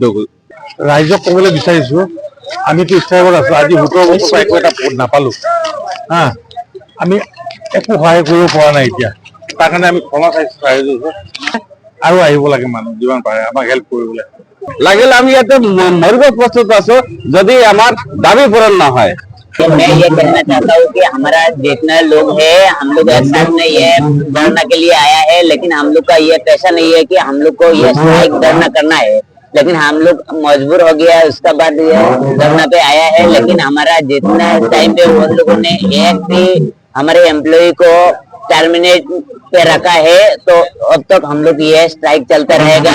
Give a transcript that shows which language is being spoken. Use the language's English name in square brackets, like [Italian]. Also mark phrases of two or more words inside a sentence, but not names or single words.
[Assamese] ৰাইজক ক'বলৈ বিচাৰিছো, আমিতো ষ্ট্ৰাইকত আছো, আজি 17 বছৰ পৰা একো এটা ভোট নাপালো। আমি একো সহায় কৰিব পৰা নাই এতিয়া, তাৰ কাৰণে আমি ক্ষমা চাইছো আৰু আহিব লাগে মানুহ যিমান পাৰে আমাক হেল্প কৰিবলৈ। লাগিলে আমি ইয়াতে মৰিব প্ৰস্তুত আছো যদি আমাৰ দাবী পূৰণ নহয়। [Hindi] मैं ये कहना चाहता हूँ कि हमारा जितना लोग है, हम लोग एक साथ में ये धरना के लिए आया है, लेकिन हम लोग का ये पैसा नहीं है कि हम लोग को ये स्ट्राइक धरना करना है, लेकिन हम लोग मजबूर हो गया, उसके बाद ये धरना पे आया है। लेकिन हमारा जितना टाइम पे उन लोगों ने एक भी हमारे एम्प्लॉय को टर्मिनेट पे रखा है, तो अब तक हम लोग ये स्ट्राइक चलता रहेगा।